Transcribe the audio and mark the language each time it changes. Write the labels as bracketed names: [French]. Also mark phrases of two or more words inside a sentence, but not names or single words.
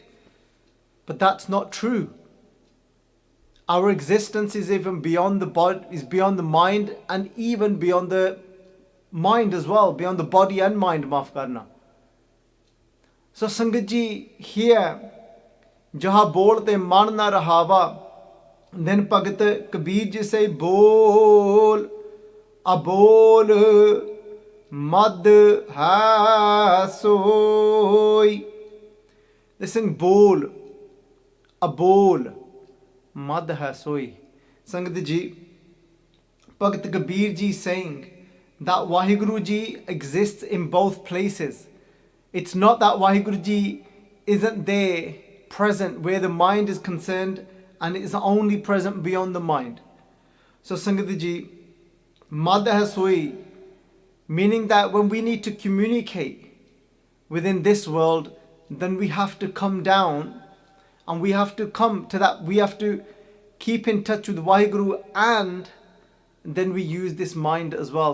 [English] But that's not true. Our existence is even beyond the body, is beyond the mind, and even beyond the mind as well, beyond the body and mind, [Punjabi] ਮਾਫ਼ ਕਰਨਾ. [English] So Sangat Ji, here, [Punjabi] ਜਹ ਬੋਲ ਤਹ ਮਨੁ ਨ ਰਹਾਵਾ. [English] Then Bhagat Kabir ji say, [Punjabi] ਬੋਲ ਅਬੋਲ ਮਧਿ ਹੈ ਸੋਈ. [English] They sing [Punjabi] ਬੋਲ ਅਬੋਲ ਮਧਿ ਹੈ ਸੋਈ. [English] Sangat ji, Bhagat Kabir ji saying that Vaheguru ji exists in both places. It's not that Vaheguru ji isn't there present where the mind is concerned and it is only present beyond the mind. So Sangat ji, [Punjabi] ਮਧਿ ਹੈ ਸੋਈ, [English] meaning that when we need to communicate within this world, then we have to come down and we have to come to that, we have to keep in touch with Vaheguru, and then we use this mind as well.